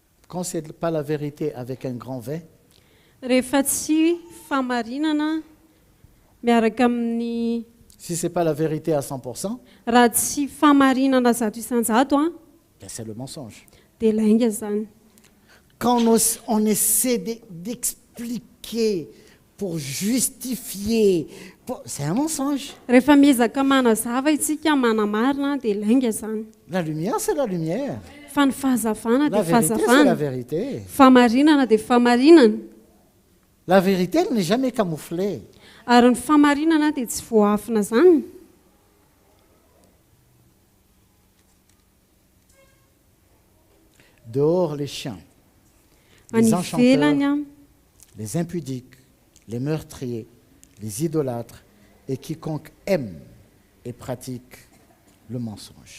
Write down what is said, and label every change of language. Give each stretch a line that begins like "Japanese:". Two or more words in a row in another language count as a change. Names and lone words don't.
French: Quand ce n'est pas la vérité avec un grand V,
Malagasy: rehefa tsy famarinana miaraka amin'ny
French: si ce n'est pas la vérité à 100%,
Malagasy: raha tsy famarinana zato isanjato a
French: ben c'est le mensonge.
Malagasy: dia lainga zany.
French: Quand on essaie d'expliquer pour justifier, c'est un mensonge.
Malagasy: Rehefa miezaka manazava isika manamarina dia lainga zany.
French: La lumière, c'est la lumière.
Malagasy: Fa ny fahazavana
French: La
Malagasy: dia
French: vérité, c'est la
Malagasy: fahazavana,
French: vérité.
Malagasy: famarinana dia famarinana,
French: La vérité, elle n'est jamais camouflée.
Malagasy: ary ny famarinana dia tsy voafina zany.
French: Dehors, les chiens,
Malagasy: Any
French: les enchanteurs,
Malagasy: ivelany a
French: les impudiques, les meurtriers, les idolâtres et quiconque aime et pratique le mensonge.